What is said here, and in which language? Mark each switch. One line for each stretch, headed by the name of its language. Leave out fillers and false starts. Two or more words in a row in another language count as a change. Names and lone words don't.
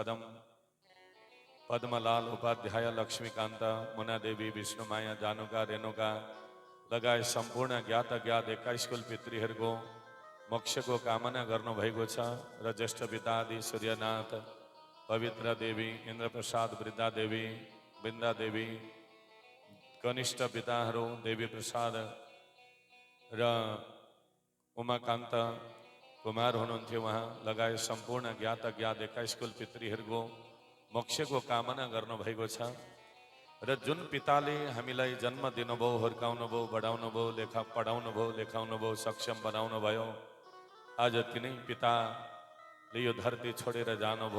Nepali: पद्मलाल उपाध्याय, लक्ष्मीकान्त, मुनादेवी, विष्णुमाया, जानुका, रेणुका लगायत सम्पूर्ण ज्ञात अज्ञात 21 कुल पितृहरूको मोक्षको कामना गर्नुभएको छ। र ज्येष्ठ पिता आदि सूर्यनाथ, पवित्र देवी, इन्द्रप्रसाद, वृद्धा देवी, वृन्दा देवी, कनिष्ठ पिताहरू देवी प्रसाद र उमाकान्त कुमार हुनुहुन्थ्यो, उहाँ लगायत सम्पूर्ण ज्ञात अज्ञात 21 कुल पितृहरूको मोक्षको कामना गर्नुभएको छ। र जुन पिताले हामीलाई जन्म दिनुभयो, हुर्काउनु भयो, बढाउनु भयो, पढाउनु भयो, लेखाउनु भयो, सक्षम बनाउनु भयो, आज तिनै पिताले यो धरती छोडेर जानुभयो।